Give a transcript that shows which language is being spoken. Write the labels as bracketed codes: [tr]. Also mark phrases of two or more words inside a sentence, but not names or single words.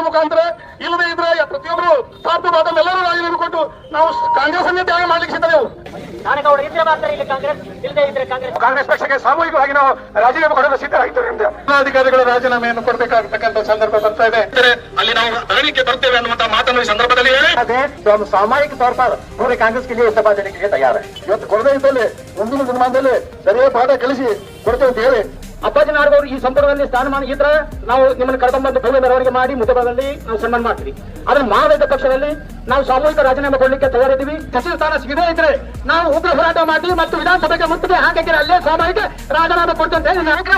[kn] ಮುಖಾಂತರ ಇಲ್ಲದೆ ಇದ್ರೆ ಪ್ರತಿಯೊಬ್ಬರು ಸ್ವಾರ್ಥವಾದ ಎಲ್ಲರೂ ರಾಜೀನಾಮೆ ಕೊಟ್ಟು ನಾವು ಕಾಂಗ್ರೆಸ್ ಅನ್ನೇ ತ್ಯಾಗ ಮಾಡ್ಲಿಕ್ಕೆ ಸಿದ್ಧರು. ಕಾಂಗ್ರೆಸ್ ಪಕ್ಷಕ್ಕೆ ಸಾಮೂಹಿಕವಾಗಿ ನಾವು ರಾಜೀನಾಮೆ ಕೊಡಲು ಸಿದ್ಧರಾಗಿದ್ದರಿಂದ ಅಧಿಕಾರಿಗಳು ರಾಜೀನಾಮೆಯನ್ನು ಕೊಡಬೇಕಾಗತಕ್ಕಂಥ ಸಂದರ್ಭ ಬರ್ತಾ ಇದೆ. ಅಲ್ಲಿ ನಾವು ಧರಣಿಗೆ ಬರ್ತೇವೆ ಅನ್ನುವಂತ ಮಾತನ್ನು ಈ ಸಂದರ್ಭದಲ್ಲಿ ಹೇಳಿ [hi] ಸಾಮಾಜಿಕ तौर पर पूरे कांग्रेस के लिए इस्तीफा देने के लिए तैयार है. [kn] ಇವತ್ತು ಕೊಡದೇ ಇದ್ದಲ್ಲಿ ಮುಂದಿನ ದಿನಮಾನದಲ್ಲಿ ಸರಿಯಾದ ಪಾಠ ಕಲಿಸಿ ಕೊಡ್ತೇವೆ ಅಂತ ಹೇಳಿ ಅಪ್ಪಾಜಿ ನಾಡಗೌಡರು ಈ ಸಂಪುಟದಲ್ಲಿ ಸ್ಥಾನಮಾನ ಇದ್ರೆ ನಾವು ನಿಮ್ಮನ್ನು ಕರ್ಕೊಂಡ್ಬಂದು ಭವ್ಯ ಮೆರವಣಿಗೆ ಮಾಡಿ ಮುದ್ದಬಾದಲ್ಲಿ ನಾವು ಸನ್ಮಾನ ಮಾಡ್ತೀವಿ. ಅದನ್ನ ಮಾಡದ ಪಕ್ಷದಲ್ಲಿ ನಾವು ಸಾಮೂಹಿಕ ರಾಜೀನಾಮೆ ಕೊಡಲಿಕ್ಕೆ ತಯಾರಿದ್ದೀವಿ. ಸಚಿವ ಸ್ಥಾನ ಸಿಗದೇ ಇದ್ರೆ ನಾವು ಉಗ್ರ ಹೋರಾಟ ಮಾಡಿ ಮತ್ತು ವಿಧಾನಸಭೆಗೆ ಮುತ್ತಿಗೆ ಹಾಕಿ ಅಲ್ಲೇ ಸಾಮೂಹಿಕ ರಾಜೀನಾಮೆ ಕೊಡ್ತೇವೆ ಅಂತ ಹೇಳಿ